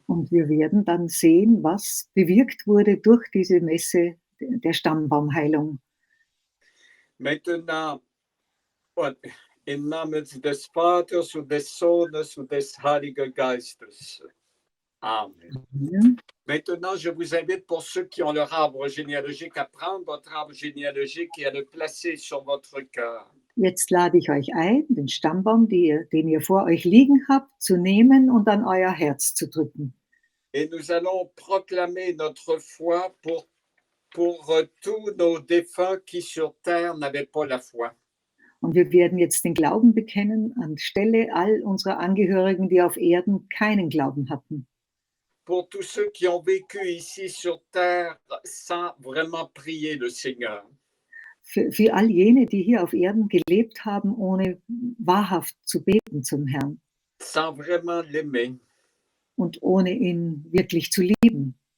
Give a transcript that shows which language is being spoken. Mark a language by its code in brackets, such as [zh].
[de] Und wir werden dann sehen, was bewirkt wurde durch diese Messe der Stammbaumheilung. [fr] Maintenant, [de] im Namen des Vaters und des Sohnes und des Heiligen Geistes. Amen. Ja. [fr] Maintenant, je vous invite pour ceux qui ont leur arbre généalogique à prendre votre arbre généalogique et à le placer sur votre cœur. [de] Jetzt lade ich euch ein, den Stammbaum, den ihr vor euch liegen habt, zu nehmen und an euer Herz zu drücken. [fr] Et nous allons proclamer notre foi pour tous nos défunts qui sur terre n'avaient pas la foi. [de] Und wir werden jetzt den Glauben bekennen anstelle all unserer Angehörigen, die auf Erden keinen Glauben hatten. [fr] Pour tous ceux qui ont vécu ici sur terre sans vraiment prier le Seigneur. [de] Für all jene, die hier auf Erden gelebt haben, ohne wahrhaft zu beten zum Herrn [fr] Sans vraiment l'aimer. [de] und ohne ihn wirklich zu lieben.